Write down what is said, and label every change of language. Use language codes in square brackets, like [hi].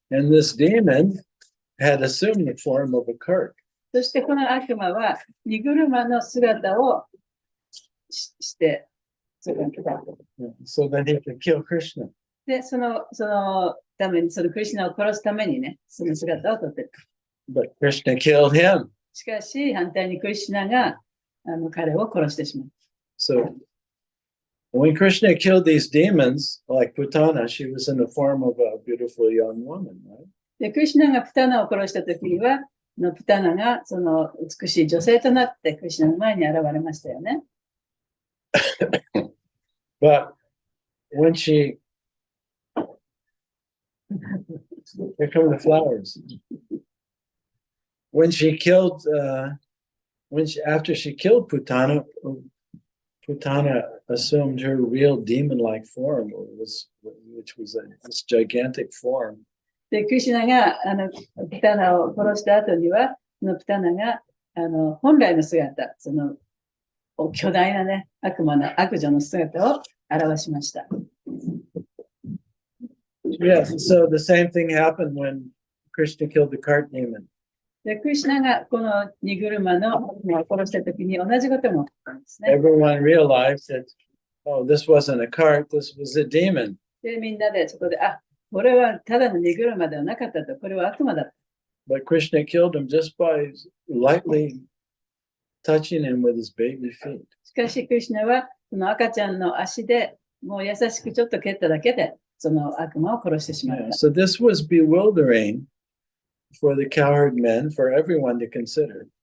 [en] And this demon had assumed the form of a cart. [ja] そしてこの悪魔は荷車の姿をしてそこに来た。 [en] So that he could kill Krishna. [ja] で、そのために、そのクリシュナを殺すためにね、その姿をとっていた。 [en] But Krishna killed him. [ja] しかし、反対にクリシュナが彼を殺してしまう。 [en] So when Krishna killed these demons, like Putana, she was in the form of a beautiful young woman, right? [ja] で、クリシュナがプタナを殺したときには、プタナがその美しい女性となってクリシュナの前に現れましたよね。 [en] But when she, here come the flowers. When she killed, after she killed Putana, Putana assumed her real demon-like form, which was this gigantic form. [ja] で、クリシュナがプタナを殺した後には、そのプタナが本来の姿、その巨大なね、悪女の姿を表しました。 [en] Yes, so the same thing happened when Krishna killed the cart demon. [ja] で、クリシュナがこの荷車の悪魔を殺したときに同じことも起こったんですね。 [en] Everyone realized that, oh, this wasn't a cart, this was a demon. [ja] で、みんなでそこで、これはただの荷車ではなかったと、これは悪魔だった。 [en] But Krishna killed him just by lightly touching him with his baby feet. [ja] しかし、クリシュナはその赤ちゃんの足でもう優しくちょっと蹴っただけで、その悪魔を殺してしまっ [en] Yeah, [ja] た。 [en] so this was bewildering for the cowherd men, for everyone to consider.